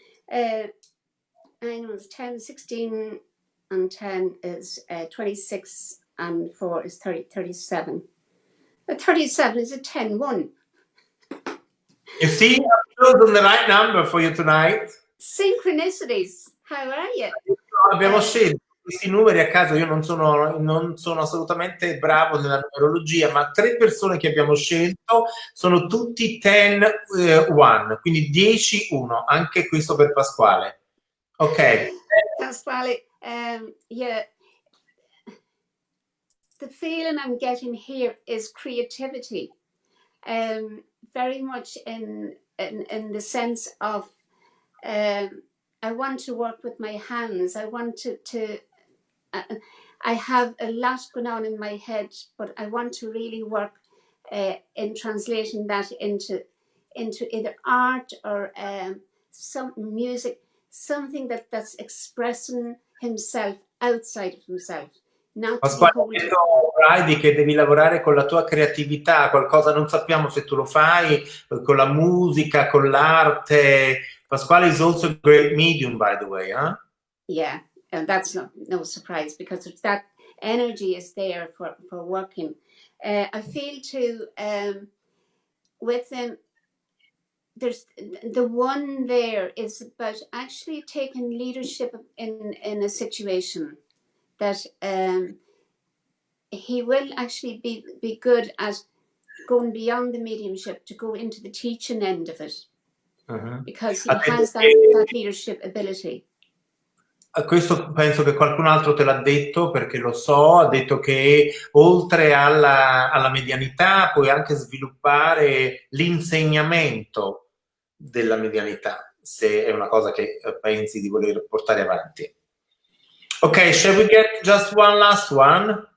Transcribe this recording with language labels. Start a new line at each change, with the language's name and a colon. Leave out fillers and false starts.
English: I know it's 10, 16, and 10 is 26, and 4 is 37. But 37 is a 10-1. You see, I've chosen the right number for you tonight. Synchronicities. How are you?
Italian: Abbiamo scelto questi numeri a caso. Io non sono assolutamente bravo nella numerologia, ma 3 persone che abbiamo scelto sono tutti 10-1, quindi 10-1, anche questo per Pasquale. Ok.
English: Pasquale, yeah. The feeling I'm getting here is creativity, very much in the sense of I want to work with my hands. I want to I have a lot going on in my head, but I want to really work in translating that into either art or some music, something that's expressing himself outside of himself.
Italian: Pasquale, ha detto Bridie che devi lavorare con la tua creatività, qualcosa, non sappiamo se tu lo fai, con la musica, con l'arte.
English: Pasquale is also a great medium, by the way, huh? Yeah, and that's no surprise, because that energy is there for working. I feel too, with them, there's the one there is about actually taking leadership in a situation that he will actually be good at going beyond the mediumship to go into the teaching end of it, because he has that leadership ability.
Italian: Questo penso che qualcun altro te l'ha detto, perché lo so, ha detto che oltre alla medianità puoi anche sviluppare l'insegnamento della medianità, se è una cosa che pensi di voler portare avanti.
English: Okay, shall we get just one last one?